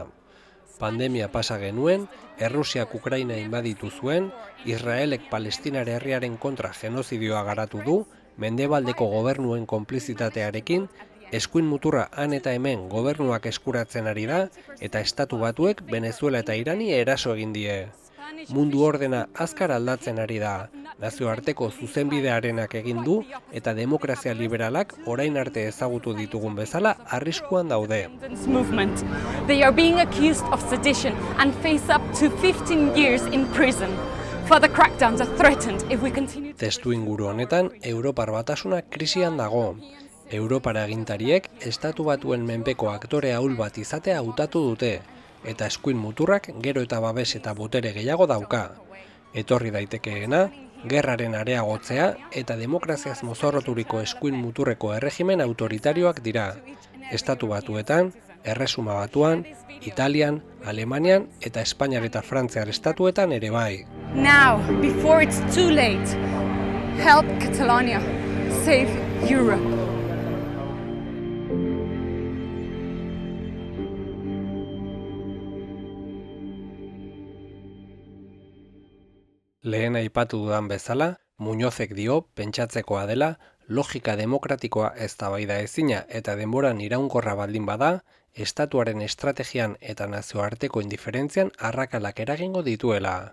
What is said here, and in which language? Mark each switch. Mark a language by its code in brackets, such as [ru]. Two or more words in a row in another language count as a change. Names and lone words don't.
[eu] Pandemia pasa genuen, Errusiak Ukraina inbaditu zuen, Israelek Palestinare herriaren kontra genozidioa garatu du, mendebaldeko gobernuen konplizitatearekin, eskuin muturra han eta hemen gobernuak eskuratzen ari da, eta Estatu Batuek Venezuela eta Irani eraso egin die. Mundu ordena azkar aldatzen ari da, nazioarteko zuzenbidearenak egin du, eta demokrazia liberalak orain arte ezagutu ditugun bezala arriskuan daude. [en] Movement. They are being accused of sedition and face up to 15 years in prison. Further crackdowns are threatened if we continue. [eu] Testuinguru honetan, Europar Batasuna krisian dago. Europar agintariek Estatu Batuen menpeko aktore ahul bat izatea hautatu dute, eta eskuin muturrak gero eta babes eta botere gehiago dauka. Etorri daitekeena, gerraren areagotzea eta demokraziaz mozorroturiko eskuin muturreko erregimen autoritarioak dira. Estatu Batuetan, Erresuma Batuan, Italian, Alemanian eta Espainiar eta Frantziar estatuetan ere bai. [en] Now, before it's too late, help Catalonia, save Europe. [eu] Lehen aipatu dudan bezala, Muñozek dio pentsatzekoa dela, logika demokratikoa eztabaida ezina eta denboran iraunkorra baldin bada, estatuaren estrategian eta nazioarteko indiferentzian arrakalak eragingo dituela.